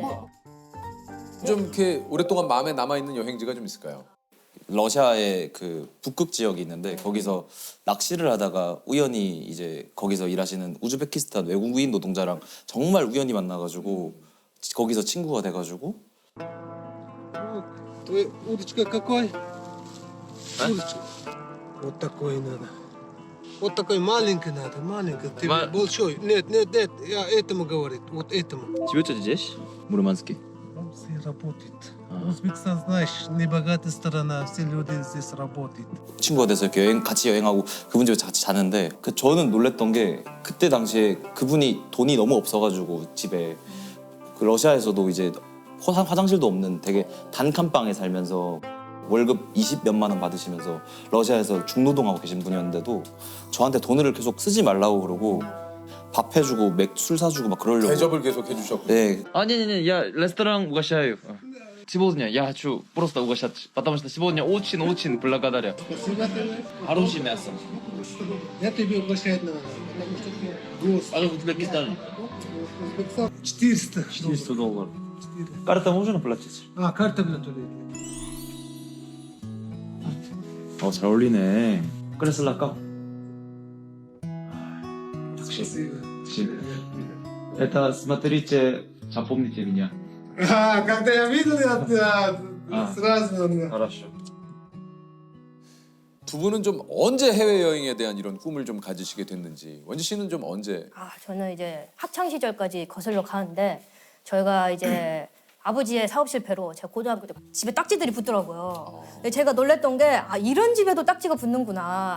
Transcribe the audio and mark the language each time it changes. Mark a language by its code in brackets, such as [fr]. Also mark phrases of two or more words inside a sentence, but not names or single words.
[ko] 좀 이렇게 오랫동안 마음에 남아 있는 여행지가 좀 있을까요? 러시아의 그 북극 지역이 있는데 거기서 낚시를 하다가 우연히 이제 거기서 일하시는 우즈베키스탄 외국인 노동자랑 정말 우연히 만나가지고 거기서 친구가 돼가지고 [ru] Удочка какой? Удочка. Вот такой надо. Вот такой маленький надо, маленький. Тебе большой. Нет, нет, нет, я этому говорит, вот этому. [ko] 집에 здесь? 무르만스키. [ru] Все работает. Узбекистан, знаешь, небогатая страна, все люди здесь работают. [ko] 친구가 돼서 이렇게 같이 여행하고 그분 집에 같이 자는데 저는 놀랬던 게 그때 당시에 그분이 돈이 너무 없어가지고 집에 그 러시아에서도 이제 화장실도 없는 되게 단칸방에 살면서 월급 20몇만 원 받으시면서 러시아에서 중노동하고 계신 분이었는데도 저한테 돈을 계속 쓰지 말라고 그러고 밥 해주고 술 사주고 막 그러려고. 대접을 계속 해주셨고. 네. [ru] Не-не-не, я ресторан угощаю. Сегодня я хочу просто угощать, потому что сегодня очень-очень благодарю. Хорошее мясо. Я тебе угощать надо. А в Узбекистане? 400. $400. карта можно платить? Карта готовит. [ko] 잘 어울리네. 그래서 랄까? [ru] Это смотрите, запомните меня. Когда я видел, я сразу... хорошо. [ko] 두 분은 좀 언제 해외 여행에 대한 이런 꿈을 좀 가지시게 됐는지. 원지 씨는 좀 언제? 저는 이제 학창 시절까지 거슬러 가는데 저희가 이제 아버지의 사업 실패로 제가 고등학교 때 집에 딱지들이 붙더라고요. 근데 제가 놀랬던 게 이런 집에도 딱지가 붙는구나.